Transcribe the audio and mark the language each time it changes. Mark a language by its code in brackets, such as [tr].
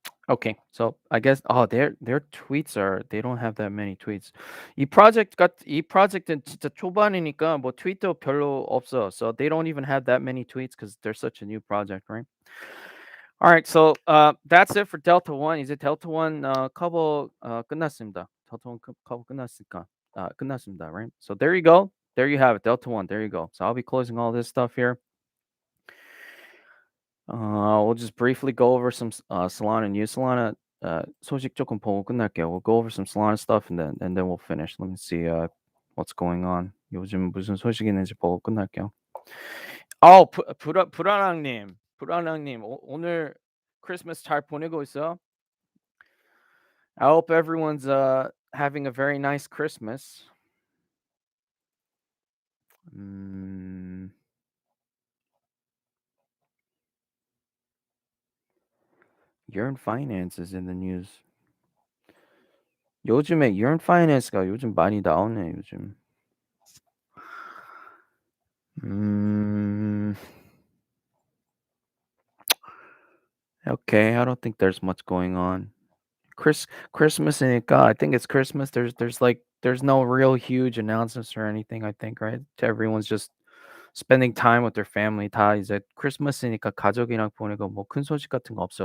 [en] Okay, so I guess their tweets are they don't have that many tweets. [ko] 이 프로젝트는 진짜 초반이니까 뭐 트윗도 별로 없어. [en] So they don't even have that many tweets because they're such a new project, right? All right, so that's it for Delta One. [ko] 이제 Delta One 커버 끝났습니다. Delta One 커버 끝났으니까 끝났습니다, [en] right? So there you go. There you have it, Delta One. There you go. So I'll be closing all this stuff here. We'll just briefly go over some Solana news. [ko] Solana 소식 조금 보고 끝날게요. [en] We'll go over some Solana stuff and then we'll finish. Let me see what's going on. [ko] 요즘 무슨 소식이 있는지 보고 끝날게요. 불안왕님, 오늘 크리스마스 잘 보내고 있어? [en] I hope everyone's having a very nice Christmas. 음. Yearn Finance is in the news. [ko] 요즘에 Yearn Finance가 요즘 많이 나오네 요즘. 음. [en] Okay, I don't think there's much going on. Christmas이니까 I think it's Christmas. There's no real huge announcements or anything, I think, right? Everyone's just spending time with their family. [ko] 다 이제 크리스마스니까 가족이랑 보내고 뭐 큰 소식 같은 거 없어.